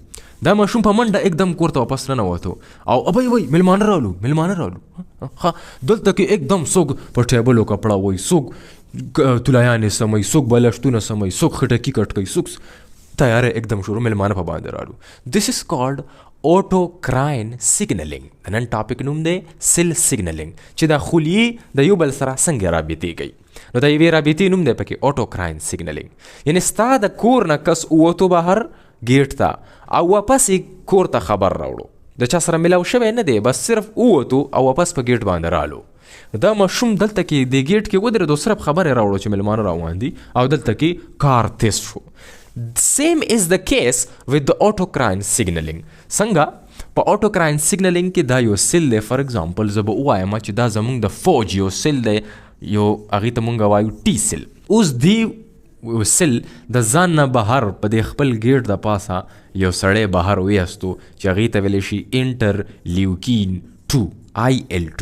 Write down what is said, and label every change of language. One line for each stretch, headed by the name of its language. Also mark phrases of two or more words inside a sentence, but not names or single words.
Pashto: دا ماشوم په منډه एकदम کور ته واپس ننوتو او ابی وای میلمانه رالو، میلمانه رالو. ها دلته کې एकदम څوک په ټیبل او کپړه وای، څوک تلایانې سموي، څوک بلشتونه سموي، څوک خټکی کټ کوي، څوک تیاره एकदम شروع میلمانه په باندې رالو.
English: This is called autocrine signaling.
Pashto: د نن ټاپک نوم دی
English: cell signaling,
Pashto: چې د خلیې د یو بل سره څنګه رابطې کوي. نو د یوې رابطې نوم دی پکې
English: autocrine signaling.
Pashto: یعنی ستا د کور نه کس ووتو بهر ګیټ ته او واپس یې کور ته خبر راوړو، د چا سره ملاو شوی نه دی، بس صرف ووتو او واپس په ګیټ باندې رالو. دا ماشوم دلته کې د ګیټ کې ودرېدو، صرف خبرې راوړو چې میلمانه روان دي او دلته کې کار تیز شو.
English: Same is the case with the autocrine signaling.
Pashto: څنګه په
English: autocrine signaling
Pashto: کې دا یو سیل دی.
English: for example
Pashto: زه به ووایم چې دا زمونږ د فوج یو سیل دی، یو هغې ته مونږ وایو
English: T cell.
Pashto: اوس دی سیل د ځان نه بهر په دې خپل ګیټ د پاسه یو سړی بهر ویستو چې هغې ته ویلی شي انټرلیوکین 2 IL2.